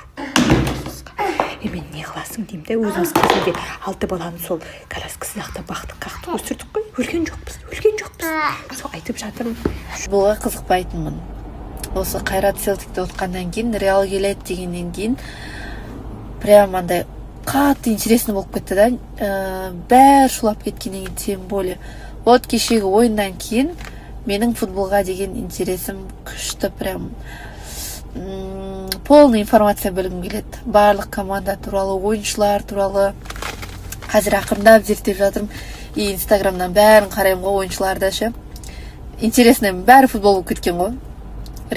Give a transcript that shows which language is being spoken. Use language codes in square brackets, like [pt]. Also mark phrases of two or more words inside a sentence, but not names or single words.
[kk] Мен не қыласың деймін да, өзіміз кезінде 6 баланы сол коляска сияқты бақтық қақты өсірдік қой. Өлген жоқпыз. Сол айтып жатырмын. Футболға қызықпайтынмын. Осы Қайрат Селтикте отқаннан кейін, Реал келеді дегеннен кейін прям андай қатты интересно болып кетті да. Бәрі шулап кеткеннен кейін, [ru] тем более. [kk] Вот кешегі ойыннан кейін менің футболға деген интересім күшті, [ru] прям полный информация [kk] білгім келеді. Барлық команда туралы, ойыншылар туралы қазір ақырындап зерттеп жатырмын. И инстаграмнан бәрін қараймын ғой, ойыншыларды ше. Интересно, бәрі футбол болып кеткен ғой.